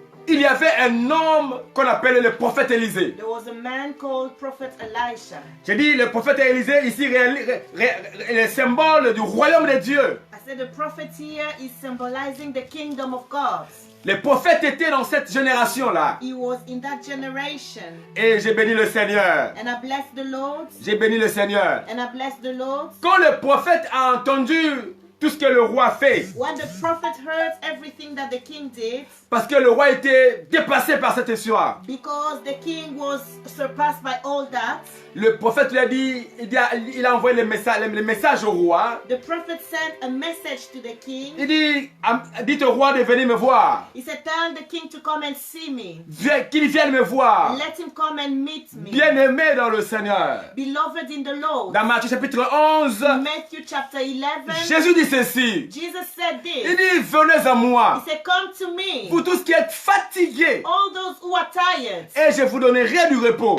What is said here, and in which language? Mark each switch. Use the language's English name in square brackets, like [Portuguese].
[French] il y avait un homme qu'on appelait le prophète Élisée. [English] there was a man called Prophet Elisha. [French] J'ai dit, le prophète Élisée, ici, est le symbole du royaume de Dieu. [English] I said the prophet here is symbolizing the kingdom of God. [French] Les prophètes étaient dans cette génération-là. [English] He was in that generation. [French] Et j'ai béni le Seigneur. [English] And I bless the Lord. [French] J'ai béni le Seigneur. [English] And I bless the Lord. [French] Quand le prophète a entendu tout ce que le roi fait, [English] When the prophet heard everything that the king did, [French] parce que le roi était dépassé par cette histoire, [English] because the king was surpassed by all that, [French] le prophète lui a dit, il a envoyé le message au roi. [English] the prophet sent a message to the king. [French] Il dit, dites au roi de venir me voir. [English] He said, tell the king to come and see me. [French] Qu'il vienne me voir. [English] Let him come and meet me. [French] Bien-aimé dans le Seigneur. [English] Beloved in the Lord. [French] Dans Matthieu chapitre 11, [English] Matthew chapter 11, [French] Jésus dit ceci. [English] Jesus said [French] Il dit, venez à moi, [English] He said, come to me, [French] vous tous qui êtes fatigués, [English] all those who are tired, [French] et je vous donnerai du repos.